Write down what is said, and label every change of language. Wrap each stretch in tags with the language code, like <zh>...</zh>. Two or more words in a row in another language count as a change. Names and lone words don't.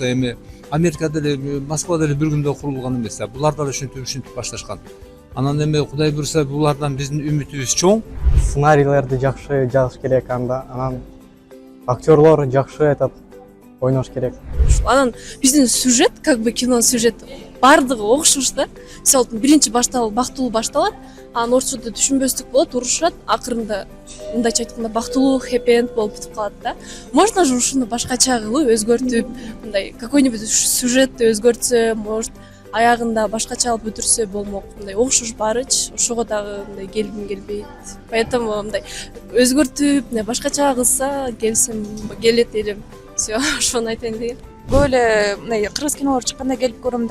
<ky>Эми Америкада деле, Москвада деле бир күндө курулган эмес. Булар да ушинтип башташкан. Анан эми Кудай буйруса булардан биздин үмүтүбүз чоң. Сценарийлерди жакшы жазыш керек анда. Анан актерлор жакшы айтат, ойнош керек. Анан биздин сюжет,</ky> <ru>как бы</ru> <ky>кино сюжет бардыгы окшош да. Мисалы биринчи бактылуу башталат, анан ортосунда түшүнбөстүк болот, урушат, акырында мындайча айтканда бактылуу хэппи-энд болуп бүтүп калат да.</ky> <ru>Можно же</ru> <ky>ушуну башкача кылып, өзгөртүп, мындай какой-нибудь сюжетти өзгөртсө, может аягында башкача алып бүтүрсө болмок. Мындай окшош барыч, ошого дагы мындай келгим келбейт. Поэтому мындай өзгөртүп, башкача кылса келет элем. Все, ошону айтайын деген. Көп эле мындай кыргыз кинолор чыкканда келип көрөм да.</ky>